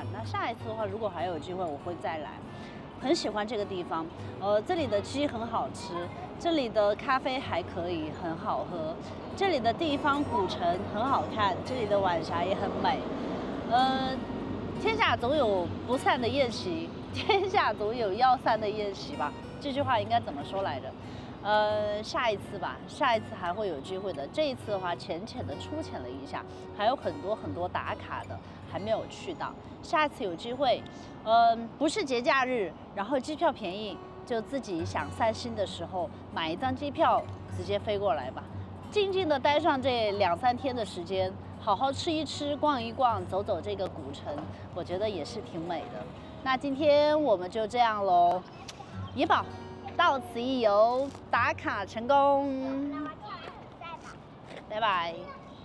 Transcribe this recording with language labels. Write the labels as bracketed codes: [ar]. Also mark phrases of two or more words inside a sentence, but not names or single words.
[zh] 那下一次的話，如果還有機會，我會再來。很喜歡這個地方，這裡的雞很好吃，這裡的咖啡還可以，很好喝，這裡的地方古城很好看，這裡的晚霞也很美。天下總有不散的宴席，天下總有要散的宴席吧？這句話應該怎麼說來着？下一次吧，下一次還會有機會的。這一次的話，淺淺的粗淺了一下，還有很多打卡的還沒有去到。下一次有機會，不是節假日，然後機票便宜，就自己想散心的時候買一張機票，直接飛過來吧，靜靜的待上這2、3天的時間，好好吃一吃，逛一逛，走走這個古城，我覺得也是挺美的。那今天我們就這樣嘍，怡保到此一遊，打卡成功，拜拜。